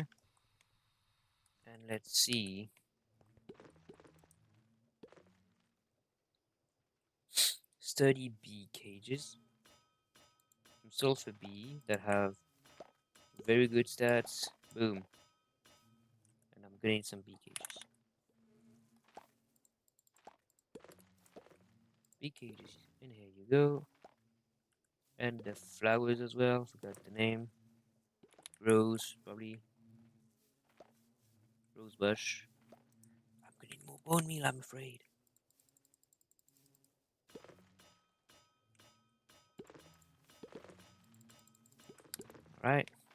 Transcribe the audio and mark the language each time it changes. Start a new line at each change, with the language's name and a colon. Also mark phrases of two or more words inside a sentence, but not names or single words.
English: And let's see. Sturdy bee cages. Some sulfur bee that have very good stats. Boom. And I'm gonna need some bee cages. Bee cages. And here you go. And the flowers as well. Forgot the name. Rose, probably. Rose bush. I'm gonna need more bone meal, I'm afraid. Alright.